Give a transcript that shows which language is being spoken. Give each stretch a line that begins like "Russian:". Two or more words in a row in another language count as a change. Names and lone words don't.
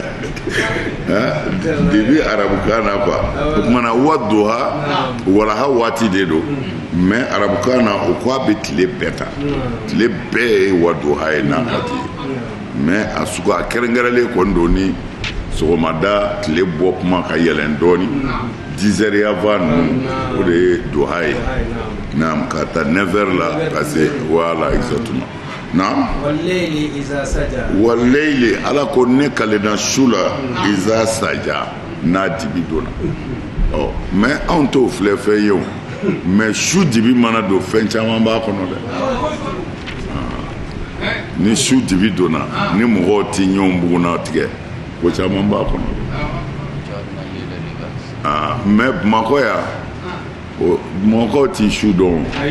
Bambara: debi arabukan na quoi o tuma na wadduha walaha waati de don mais arabukan na o ko a bɛ tile bɛɛ ta tile bɛɛ ye wadduha ye n'a waati ye mais a sugu a kɛrɛnkɛrɛnlen kɔni don ni sɔgɔmada tile bɔ kuma ka yɛlɛn dɔɔni
French: 10 heures avant
Bambara: ninnu o de ye duha ye naam ka taa 9 heures la ka se
French: voilà exactement
Bambara: naam
Arabic: والليل إذا سجى
Bambara: waleyli ala ko ne kalena su la
Arabic: إذا سجى
Bambara: n'a dibi donna mais anw t'o filɛ fɛn ye o mais su dibi mana don fɛn caman b'a kɔnɔ dɛ ni su dibi donna ni mɔgɔw ti ɲɔgɔn buguna tigɛ ko caman b'a kɔnɔ mais bamakɔ yan bamakɔ ti su dɔn